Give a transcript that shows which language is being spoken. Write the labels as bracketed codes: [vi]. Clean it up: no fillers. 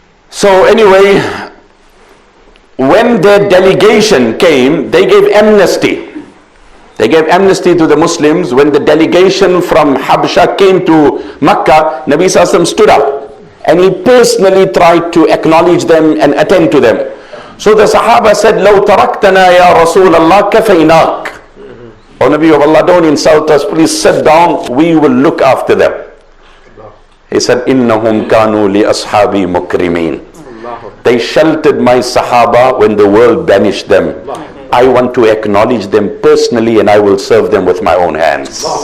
[en] So anyway, when their delegation came, they gave amnesty. They gave amnesty to the Muslims. When the delegation from Habsha came to Makkah, Nabi Sallallahu Alaihi Wasallam stood up and he personally tried to acknowledge them and attend to them. So the Sahaba said, [ar] لَوْ تَرَكْتَنَا يَا رَسُولَ اللَّهِ كَفَيْنَاكَ. [en] Oh Nabi of Allah, don't insult us, please sit down, we will look after them. He said, [ar] إِنَّهُمْ كَانُوا لِأَصْحَابِي مُكْرِمِينَ. [en] They sheltered my Sahaba when the world banished them. I want to acknowledge them personally and I will serve them with my own hands.